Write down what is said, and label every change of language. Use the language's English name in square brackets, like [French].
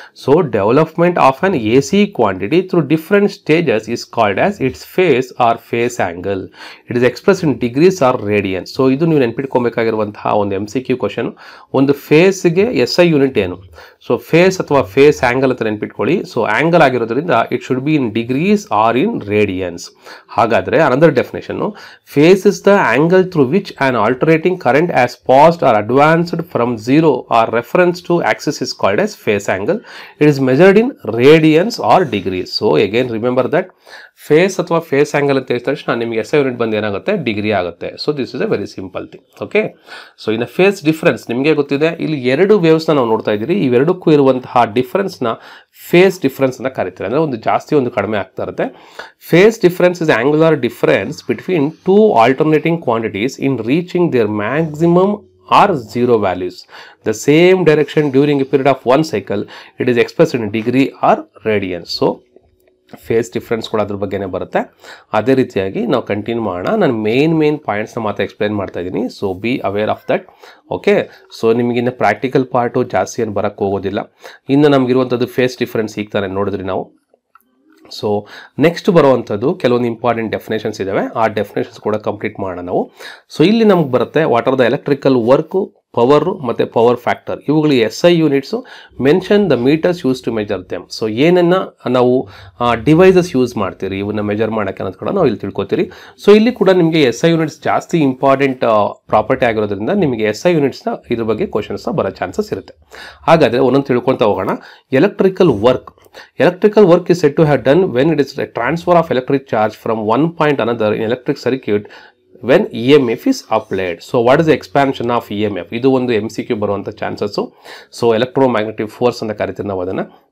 [English] So development of an AC quantity through different stages is called as its phase or phase angle. It is express in degrees or radians. So [Kannada] ಇದು ನೀವು ನೆನ್ಪಿಟ್ಕೊಬೇಕಾಗಿರುವಂತಹ ಒಂದು [English] MCQ question. [Kannada] ಒಂದು ಫೇಸ್ಗೆ SI unit ಏನು? So face ಅಥವಾ face angle ಅಂತ ನೆನ್ಪಿಟ್ಕೊಳ್ಳಿ. [English] So angle ಆಗಿರೋದ್ರಿಂದ it should be in degrees or in radians. ಹಾಗಾದರೆ another definition, phase is the angle through which an alternating current has passed or advanced from zero or reference to axis is called as phase angle. It is measured in radians or degrees. So again remember that [Kannada] face ಅಥವಾ face angle ಅಂತ ಹೇಳಿದ ತಕ್ಷಣ ನಿಮಗೆ SI unit ಬಂದು ಏನಾಗುತ್ತೆ, degree ಆಗುತ್ತೆ. [English] So this is a very simple thing. Okay, so [Kannada] ಇನ್ನು face difference ನಿಮಗೆ ಗೊತ್ತಿದೆ. ಇಲ್ಲಿ 2 ವೇವ್ಸ್ನ ನಾವು ನೋಡ್ತಾ ಇದ್ದೀರಿ. ಇವೆರಡಕ್ಕೂ ಇರುವಂತಹ ಡಿಫ್ರೆನ್ಸ್ನ ಫೇಸ್ ಡಿಫ್ರೆನ್ಸ್ ಅಂತ ಕರಿತಾರೆ. ಅಂದರೆ ಒಂದು ಜಾಸ್ತಿ ಒಂದು ಕಡಿಮೆ ಆಗ್ತಾ ಇರುತ್ತೆ. [English] Phase difference is angular difference between 2 alternating quantities in reaching their maximum or zero values the same direction during a period of 1 cycle. It is expressed in degree or radians. [Kannada] So face difference ಕೂಡ ಅದ್ರ ಬಗ್ಗೆನೇ ಬರುತ್ತೆ. ಅದೇ ರೀತಿಯಾಗಿ ನಾವು continue ಮಾಡೋಣ. ನಾನು main ಪಾಯಿಂಟ್ಸ್ನ ಮಾತ್ರ ಎಕ್ಸ್ಪ್ಲೇನ್ ಮಾಡ್ತಾ ಇದ್ದೀನಿ. [English] So be aware of that. [Kannada] Okay, so ನಿಮಗಿನ್ನ practical part ಜಾಸ್ತಿ ಏನು ಬರೋಕ್ಕೆ ಹೋಗೋದಿಲ್ಲ. ಇನ್ನು ನಮಗಿರುವಂಥದ್ದು ಫೇಸ್ ಡಿಫ್ರೆನ್ಸ್ ಈಗ ತಾನೇ ನೋಡಿದ್ರಿ ನಾವು. ಸೊ ನೆಕ್ಸ್ಟ್ ಬರುವಂಥದ್ದು ಕೆಲವೊಂದು ಇಂಪಾರ್ಟೆಂಟ್ ಡೆಫಿನೇಷನ್ಸ್ ಇದ್ದಾವೆ. ಆ ಡೆಫಿನೇಷನ್ಸ್ ಕೂಡ ಕಂಪ್ಲೀಟ್ ಮಾಡೋಣ ನಾವು. ಸೊ ಇಲ್ಲಿ ನಮ್ಗೆ ಬರುತ್ತೆ [English] what are the electrical work, [Kannada] power ಮತ್ತು ಪವರ್ ಫ್ಯಾಕ್ಟರ್. ಇವುಗಳು SI units. [English] Mention the meters use to measure them. [Kannada] So ಏನನ್ನು ನಾವು ಡಿವೈಸಸ್ ಯೂಸ್ ಮಾಡ್ತೀರಿ ಇವನ್ನ ಮೆಜರ್ ಮಾಡೋಕ್ಕೆ ಅನ್ನೋದು ಕೂಡ ನಾವು ಇಲ್ಲಿ ತಿಳ್ಕೊತೀರಿ. ಸೊ ಇಲ್ಲಿ ಕೂಡ ನಿಮಗೆ SI ಯೂನಿಟ್ಸ್ ಜಾಸ್ತಿ ಇಂಪಾರ್ಟೆಂಟ್ ಪ್ರಾಪರ್ಟಿ ಆಗಿರೋದ್ರಿಂದ ನಿಮಗೆ SI ಯೂನಿಟ್ಸ್ನ ಇದ್ರ ಬಗ್ಗೆ ಕ್ವಶನ್ಸ್ನ ಬರೋ ಚಾನ್ಸಸ್ ಇರುತ್ತೆ. ಹಾಗಾದರೆ ಒಂದೊಂದು ತಿಳ್ಕೊತಾ ಹೋಗೋಣ. Electrical work. [English] Electrical work is said to have done when it is a transfer of electric charge from one point another in electric circuit when EMF is applied. So what is the expansion of EMF? [Kannada] ಇದು ಒಂದು MCQ ಬರುವಂಥ chances. So electromagnetic force ಅಂತ ಕರಿತೀವಿ ನಾವು ಅದನ್ನು.